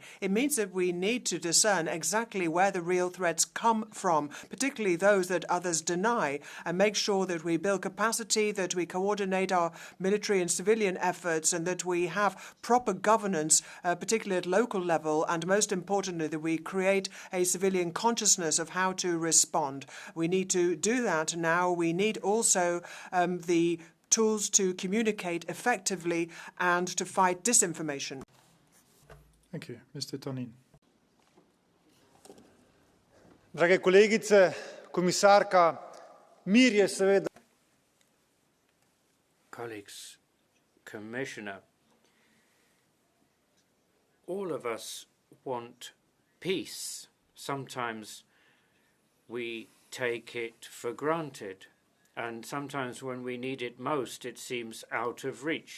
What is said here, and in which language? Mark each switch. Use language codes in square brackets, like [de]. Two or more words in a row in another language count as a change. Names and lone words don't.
[en] It means that we need to discern exactly where the real threats come from, particularly those that others deny, and make sure that we build capacity, that we coordinate our military and civilian efforts, and that we have proper governance, particularly at local level, and most importantly, that we create a civilian consciousness of how to respond. We need to do that now. We need also the tools to communicate effectively and to fight disinformation. Thank you. Mr. Tonin. [sl] Drage kolegice, komisarka, mir je seveda. [en] Colleagues, Commissioner, all of us want peace. Sometimes we take it for granted. And sometimes when we need it most, it seems out of reach.